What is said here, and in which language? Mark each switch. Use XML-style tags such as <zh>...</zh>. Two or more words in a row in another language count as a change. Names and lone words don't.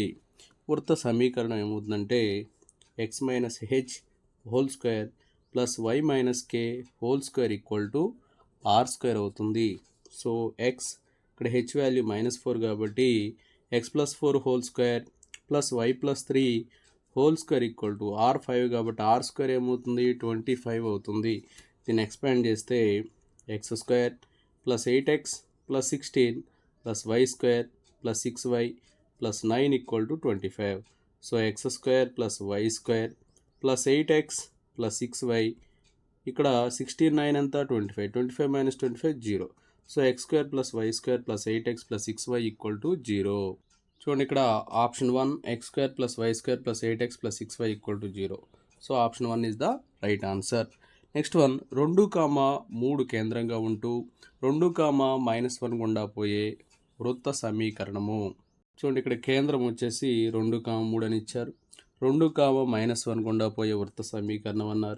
<te>వృత్త సమీకరణం ఏమవుతుందంటే x - h</te> <en>whole square plus</en> <te>y - k</te> <en>whole square</en> <te>r² అవుతుంది. సో x ఇక్కడ h వాల్యూ -4 కాబట్టి x + 4</te> <en>whole square plus</en> <te>y + 3</te> <en>whole square</en> <te>r5 కాబట్టి r² ఏమవుతుంది 25 అవుతుంది. దీన్ని ఎక్స్పాండ్ చేస్తే x² + 8x + 16 + y² + 6y + 9 25. సో x² + y² + 8x + 6y ఇక్కడ 16 9 అంతా 25, 25 - 25 0. సో x² + y² + 8x + 6y 0. చూడండి, ఇక్కడ ఆప్షన్ 1 x² + y² + 8x + 6y 0.</te> <en>so option 1 is the right answer. next one</en> <te>2, 3 కేంద్రంగా ఉంటూ 2, -1 గుండా పోయే వృత్త సమీకరణము. చూడండి, ఇక్కడ కేంద్రం వచ్చేసి 2, 3 అని ఇచ్చారు. 2, -1 గుండా పోయే వృత్త సమీకరణం అన్నారు.</te>